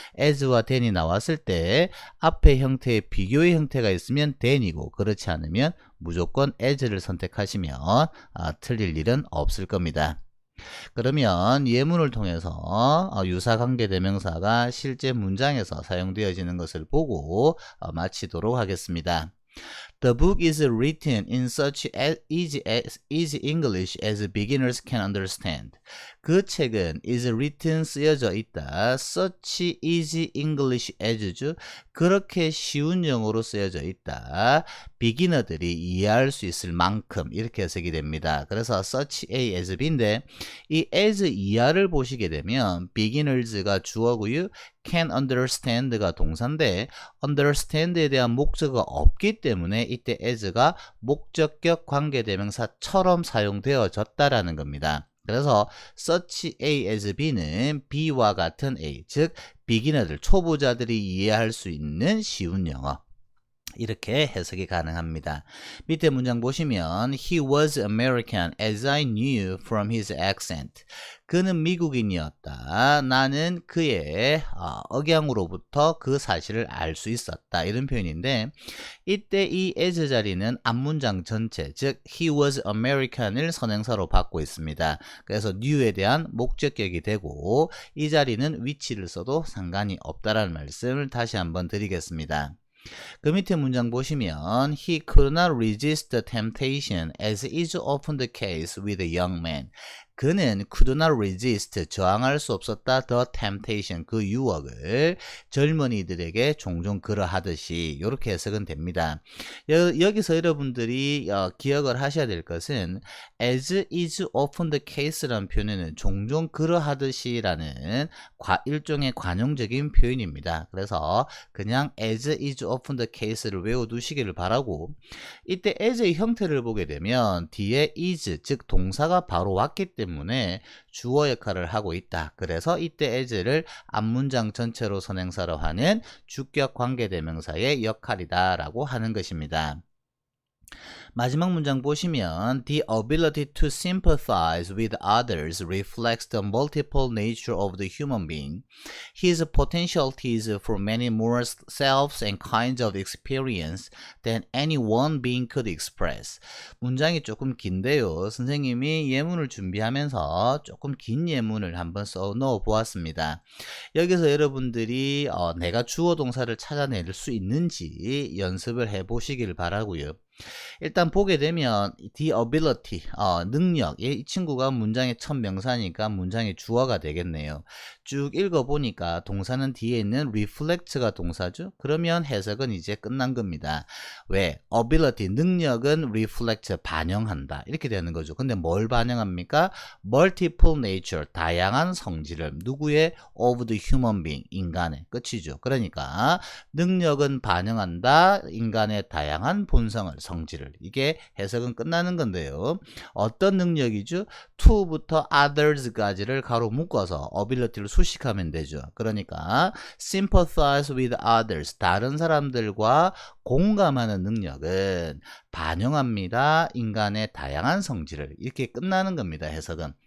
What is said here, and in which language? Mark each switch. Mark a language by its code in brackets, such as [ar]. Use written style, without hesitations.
[ko] as와 than이 나왔을 때 앞에 형태에 비교의 형태가 있으면 than이고, 그렇지 않으면 무조건 as를 선택하시면 틀릴 일은 없을 겁니다. 그러면 예문을 통해서 유사관계대명사가 실제 문장에서 사용되어지는 것을 보고 마치도록 하겠습니다. [en] The book is written in such easy English as beginners can understand. [ko] 그 책은 [en] is written [ko] 쓰여져 있다. [en] Such easy English as죠. [ko] 그렇게 쉬운 영어로 쓰여져 있다. 비기너들이 이해할 수 있을 만큼, 이렇게 해석이 됩니다. 그래서 [en] such a as b [ko] 인데, 이 as 이하를 보시게 되면 beginners가 주어고요, can understand가 동사인데 understand에 대한 목적어가 없기 때문에 이때 as가 목적격 관계대명사처럼 사용되어졌다라는 겁니다. 그래서 such a as b는 b와 같은 a, 즉 비기너들, 초보자들이 이해할 수 있는 쉬운 영어, 이렇게 해석이 가능합니다. 밑에 문장 보시면 [en] He was American as I knew from his accent. [ko] 그는 미국인이었다. 나는 그의 억양으로부터 그 사실을 알 수 있었다. 이런 표현인데, 이때 이 as 자리는 앞문장 전체, 즉 [en] He was American [ko] 을 선행사로 받고 있습니다. 그래서 knew에 대한 목적격이 되고, 이 자리는 which를 써도 상관이 없다라는 말씀을 다시 한번 드리겠습니다. 그 밑에 문장 보시면 [en] He could not resist the temptation as is often the case with a young man. [ko] 그는 [en] could not resist, [ko] 저항할 수 없었다, [en] the temptation, [ko] 그 유혹을 젊은이들에게 종종 그러하듯이, 이렇게 해석은 됩니다. 여기서 여러분들이 기억을 하셔야 될 것은 [en] as is often the case [ko] 라는 표현은 종종 그러하듯이 라는 일종의 관용적인 표현입니다. 그래서 그냥 [en] as is often the case [ko] 를 외워두시기를 바라고, 이때 as의 형태를 보게 되면 뒤에 is, 즉 동사가 바로 왔기 때문에 주어 역할을 하고 있다. 그래서 이때 as를 앞문장 전체로 선행사로 하는 주격 관계대명사의 역할이다 라고 하는 것입니다. 마지막 문장 보시면 [en] The ability to sympathize with others reflects the multiple nature of the human being. His potentialities for many more selves and kinds of experience than any one being could express. [ko] 문장이 조금 긴데요. 선생님이 예문을 준비하면서 조금 긴 예문을 한번 써 넣어 보았습니다. 여기서 여러분들이 내가 주어 동사를 찾아낼 수 있는지 연습을 해 보시길 바라고요. 일단 보게 되면 the ability, 능력, 이 친구가 문장의 첫 명사니까 문장의 주어가 되겠네요. 쭉 읽어보니까 동사는 뒤에 있는 reflect가 동사죠. 그러면 해석은 이제 끝난 겁니다. 왜? ability, 능력은 reflect, 반영한다, 이렇게 되는 거죠. 근데 뭘 반영합니까? [en] multiple nature, [ko] 다양한 성질을, 누구의? [en] of the human being, [ko] 인간의, 끝이죠. 그러니까 능력은 반영한다, 인간의 다양한 본성을, 성질을. 이게 해석은 끝나는 건데요. 어떤 능력이죠? to부터 others까지를 가로 묶어서 ability를 수식하면 되죠. 그러니까 [en] sympathize with others, [ko] 다른 사람들과 공감하는 능력은 반영합니다, 인간의 다양한 성질을. 이렇게 끝나는 겁니다, 해석은.